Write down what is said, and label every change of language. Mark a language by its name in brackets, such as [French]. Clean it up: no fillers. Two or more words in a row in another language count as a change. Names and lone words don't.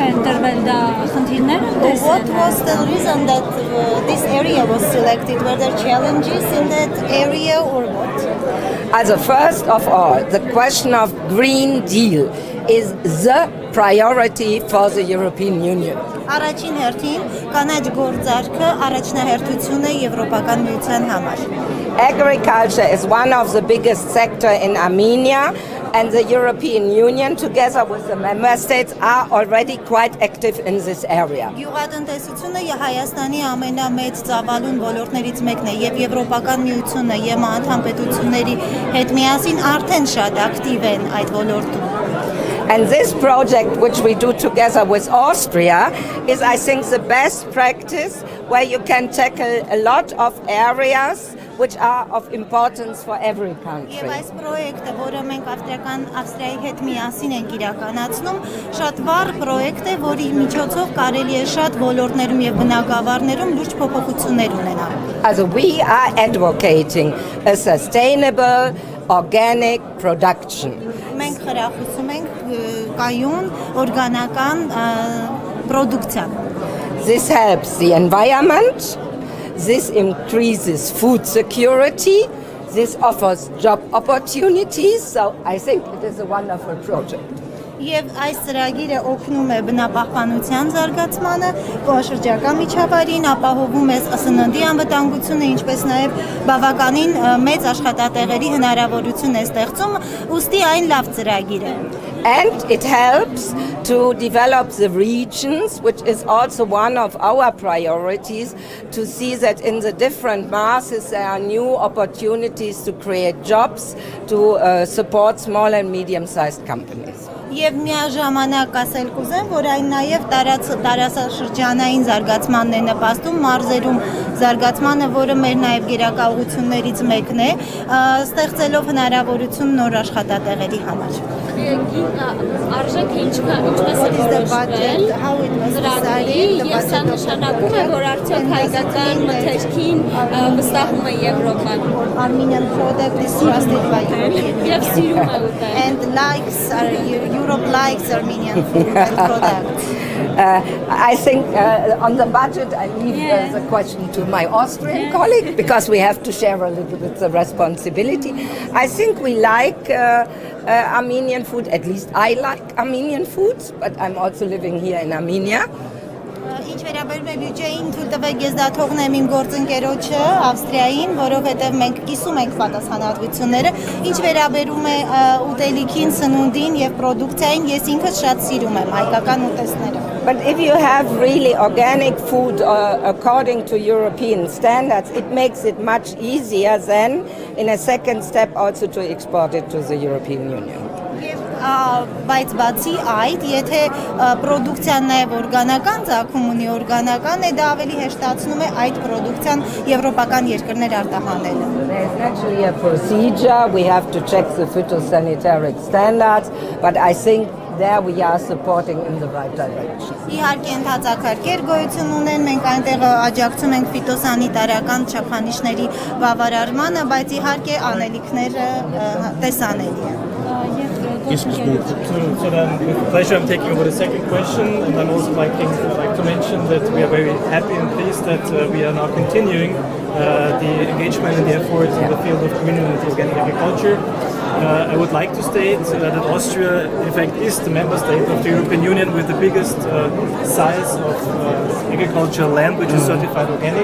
[English] What was the reason that this area was selected? Were there challenges in that area or what? As a first of all, the question of Green Deal is the priority for the European Union. [Armenian] Առաջին հերթին կանաչ գործարքը առաջնահերթություն է Եվրոպական միության համար։ [English] Agriculture is one of the biggest sectors in Armenia, and the European Union, together with the member states, are already quite active in this area. [Armenian] Գյուղատնտեսությունը Հայաստանի ամենամեծ ծավալուն ոլորտներից մեկն է եւ Եվրոպական միությունը եւ անդամ պետությունների հետ միասին արդեն շատ ակտիվ են այդ ոլորտում։ [English] And this project, which we do together with Austria, is, I think, the best practice where you can tackle a lot of areas which are of importance for every country. [Armenian] Եվ այս պրոյեկտը, որը մենք Ավստրիայի հետ միասին ենք իրականացնում, շատ վառ պրոյեկտ է, որի միջոցով կարելի է շատ ոլորտներում եւ բնակավարներում լուրջ փոփոխություններ ունենալ։ [English] Also we are advocating a sustainable organic production. [Armenian] Մենք խրախուսում ենք կայուն օրգանական պրոդուկցիան։ [English] This helps the environment. This increases food security. This offers job opportunities. So I think it is a wonderful project. [Armenian] Եվ այս ծրագիրը օգնում է բնապահպանության զարգացմանը, շրջակա միջավայրին, ապահովում է սննդի անվտանգությունը, ինչպես նաև բավականին մեծ աշխատատեղերի հնարավորություն է ստեղծում, ուստի այն լավ ծրագիր է։ [English] And it helps to develop the regions, which is also one of our priorities, to see that in the different masses there are new opportunities to create jobs, to support small and medium-sized companies. [Armenian] Եվ միաժամանակ ասել կուզեմ, որ այն նաև տարածաշրջանային զարգացմանն է նպաստում, մարզերում զարգացմանը, որը մեր նաև գերակայություններից մեկն է, ստեղծելով հնարավորություն նոր աշխատատեղերի համար։ Արժեքը ինչպես է որոշվել, ծրագրի, եւ սա նշանակում է, որ արդյոք հայկական մթերքին վստահում է Եվրոպան։ [English] Armenian product is trusted by European [Armenian] Եվ սիրում է ուտել։ [English] And Europe likes Armenian food and products. I think on the budget I leave the question to my Austrian colleague because we have to share a little bit the responsibility. I think we like Armenian food, at least I like Armenian foods, but I'm also living here in Armenia. [Armenian] Ինչ վերաբերում է բյուջեին, թույլ տվեք ես դա թողնեմ իմ գործընկերոջը Ավստրիային, որովհետև մենք կիսում ենք պատասխանատվությունները։ Ինչ վերաբերում է ուտելիքին, սնունդին եւ պրոդուկցիային, ես ինքս շատ սիրում եմ հայկական ուտեստները։ [English] But if you have really organic food according to European standards, it makes it much easier then, in a second step, also to export it to the European Union. [Armenian] Բայց բացի այդ, եթե պրոդուկցիան նաև օրգանական ծագում ունի, օրգանական է, դա ավելի հեշտացնում է այդ պրոդուկցիան եվրոպական երկրներ արտահանելը։ [English] There's naturally a procedure, we have to check the phytosanitary standards, but I think there we are supporting in the right direction. [Armenian] Իհարկե ընդհանրակարգեր գոյություն ունեն, մենք այնտեղ աջակցում ենք ֆիտոսանիտարական չափանիշների բավարարմանը, բայց իհարկե անելիքները տեսանելի են։ [English] So then, with pleasure, I'm taking over the second question, and I'm also like to mention that we are very happy and pleased that we are now continuing the engagement and the efforts in the field of green and organic agriculture. I would like to state that Austria, in fact, is the member state of the European Union with the biggest size of agricultural land which is certified organic.